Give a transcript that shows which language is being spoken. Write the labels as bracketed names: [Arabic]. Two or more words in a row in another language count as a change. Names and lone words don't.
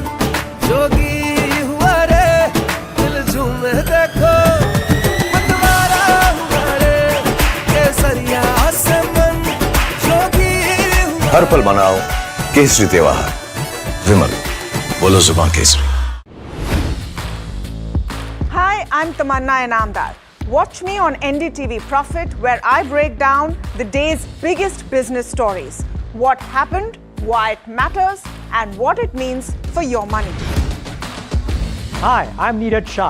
[Hindi] जोगी हुआ रे दिल झूमे देखो मतवारा हुआ रे केसरिया से मन हर पल मनाओ केसरी त्योहार। विमल, बोलो जुबान केसरी। [English] Hi, I'm Tamanna Inamdar. Watch me on NDTV Profit, where I break down the day's biggest business stories. What happened, why it matters, and what it means for your money. Hi, I'm Neeraj Shah.